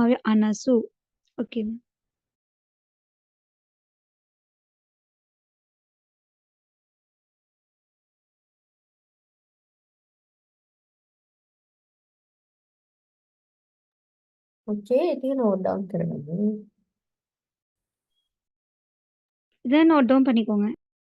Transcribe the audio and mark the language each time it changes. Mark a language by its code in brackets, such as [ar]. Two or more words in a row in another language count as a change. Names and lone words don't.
[ta] அனசு. ஓகே. ஓகே. [si] ටික [en] note down [si] කරගන්න. [ta] இத [en] note down [ta] பண்ணிக்கோங்க.